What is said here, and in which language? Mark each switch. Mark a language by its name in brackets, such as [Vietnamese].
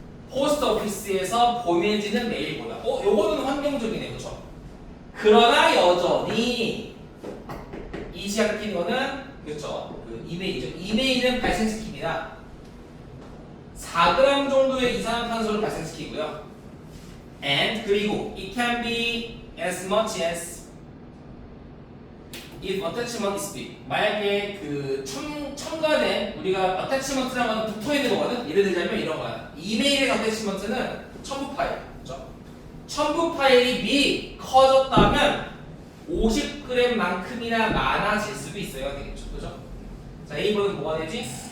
[Korean] 포스트 오피스에서 보내지는 메일보다. 요거는 환경적이네, 그렇죠? 그러나 여전히 이 시작시키는 거는 그렇죠. 그 이메일이죠. 이메일은 발생시킵니다. 4g 정도의 이산화탄소를 발생시키고요. [English] And [Korean] 그리고 [English] it can be as much as if attachment is big. [Korean] 만약에 그 첨가된 우리가 attachment라고 하는 붙어 있는 거거든. 예를 들자면 이런 거야. 이메일의 attachment는 첨부 파일. 그렇죠? 첨부 파일이 커졌다면 50g만큼이나 많아질 수도 있어야 되겠죠. 그죠? 자, A번은 뭐가 되지?